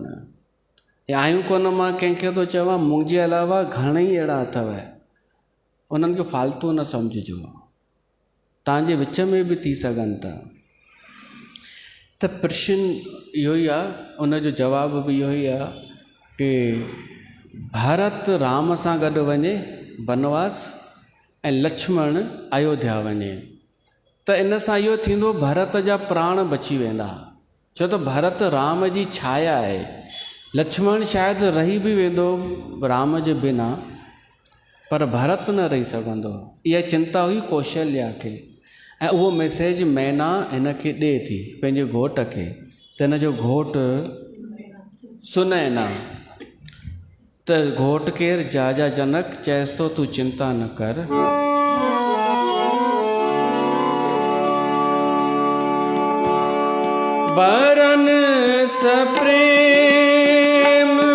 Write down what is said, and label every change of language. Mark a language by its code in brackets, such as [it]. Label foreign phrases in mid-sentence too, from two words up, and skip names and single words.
[sd] या आहियूं कोन, मां कंहिंखे थो चवां, मुंहिंजे अलावा घणेई अहिड़ा अथव, उन्हनि खे फालतू न सम्झिजो, तव्हांजे विच में बि थी सघनि था। त प्रश्न इहो ई आहे, उनजो जवाब बि इहो ई आहे कि भरत राम सां गॾु वञे बनवास ऐं लक्ष्मण अयोध्या वञे, त इन सां इहो थींदो भरत जा प्राण बची वेंदा। छो त भरत राम जी छाया आहे। लक्ष्मण शायदि रही बि वेंदो राम जे बिना, पर भरत न रही सघंदो। इहा चिंता हुई कौशल्या खे। ऐं उहो मैसेज मैना हिन खे ॾिए थी पंहिंजे घोट खे, त हिन जो घोटु सुनैना, त घोट केरु जाजा जनक चएसि थो तूं चिंता न कर, [awa] बरन सप्रेम